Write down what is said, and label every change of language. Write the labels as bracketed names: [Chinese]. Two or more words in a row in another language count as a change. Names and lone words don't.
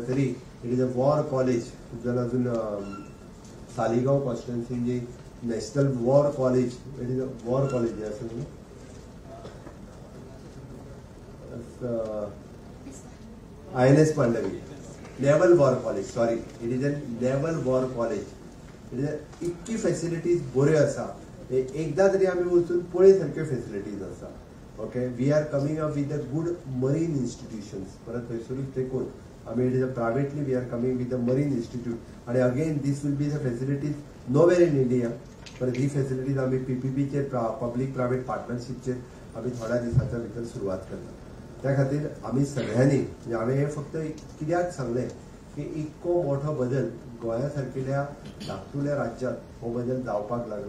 [English] तरी it is a war college [Konkani] जाल्यार अजून [English] Saligao constituencyन the National War College it is a war college [Konkani] आसा न्हू [English] INS Pandavi naval war college sorry it is a naval war college. it is [Konkani] इतकी फॅसिलिटीज बऱ्यो आसा एकदा तरी आमी वचून पळय सारक्यो फॅसिलिटीज आसा. [English] okay we are coming up with the good marine institutions [Konkani] परत थंयसरूच तेकून आमी [English] it is a privately we are coming with the marine institute आणि again these will be the facilities nowhere in India. [Konkani] परत ही फॅसिलिटीज आमी PPP [English] public private partnershipचेर [Konkani] आमी थोड्या दिसाच्या भितर सुरवात करता. त्या खातीर आमी सगळ्यांनी म्हणजे हांवें हें फक्त कित्याक सांगलें की इतको मोठो बदल गोंया सारकिल्या धाकटुल्या राज्यांत हो बदल जावपाक लागला.